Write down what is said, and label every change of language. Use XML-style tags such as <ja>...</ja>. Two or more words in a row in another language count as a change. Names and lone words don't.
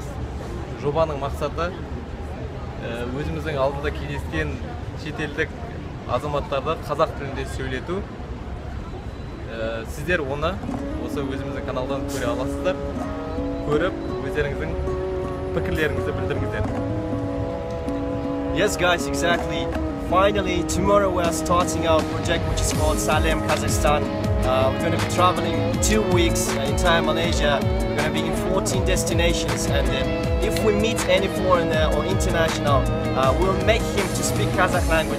<kk>Жобаның мақсаты өзіміздің алдында кездескен шетелдік азаматтарды қазақ тілінде сөйлету. Сіздер оны осы өзіміздің каналдан көре аласыздар. Көріп, өздеріңіздің пікірлеріңізді білдіріңіздер.</kk> <en>Yes guys, exactly. Finally, tomorrow we are starting our project, which is called Salem, Kazakhstan. We're going to be traveling 2 weeks in entire Malaysia. We're going to be in 14 destinations, and if we meet any foreigner or international, we'll make him to speak Kazakh language.</en>